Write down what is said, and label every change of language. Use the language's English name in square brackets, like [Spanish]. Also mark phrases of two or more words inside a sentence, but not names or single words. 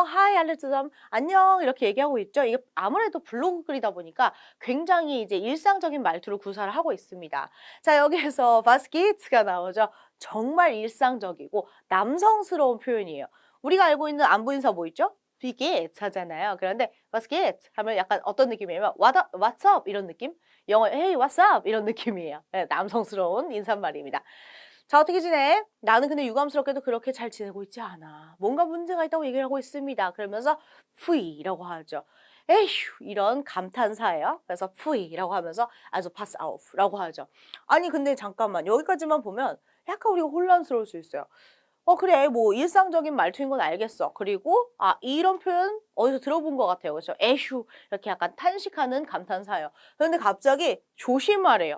[Korean] 하이 알레츠담 안녕 이렇게 얘기하고 있죠. 이게 아무래도 블로그 글이다 보니까 굉장히 이제 일상적인 말투로 구사를 하고 있습니다. 자, 여기에서 바스키츠가 나오죠. 정말 일상적이고 남성스러운 표현이에요. 우리가 알고 있는 안부 인사 뭐 있죠? [German] wie geht's [Korean] 하잖아요. 그런데 [German] was geht [Korean] 하면 약간 어떤 느낌이냐면 [English] what's up [Korean] 이런 느낌? 영어 [English] hey what's up [Korean] 이런 느낌이에요. 네, 남성스러운 인사말입니다. 자, 어떻게 지내? 나는 근데 유감스럽게도 그렇게 잘 지내고 있지 않아. 뭔가 문제가 있다고 얘기를 하고 있습니다. 그러면서 pfui,라고 하죠. 에휴, 이런 감탄사예요. 그래서 pfui,라고 하면서 [German] also pass auf, [Korean] 라고 하죠. 아니 근데 잠깐만 여기까지만 보면 약간 우리가 혼란스러울 수 있어요. 그래 뭐 일상적인 말투인 건 알겠어. 그리고 이런 표현 어디서 들어본 것 같아요. 그렇죠? 에휴 이렇게 약간 탄식하는 감탄사예요. 그런데 갑자기 조심하래요.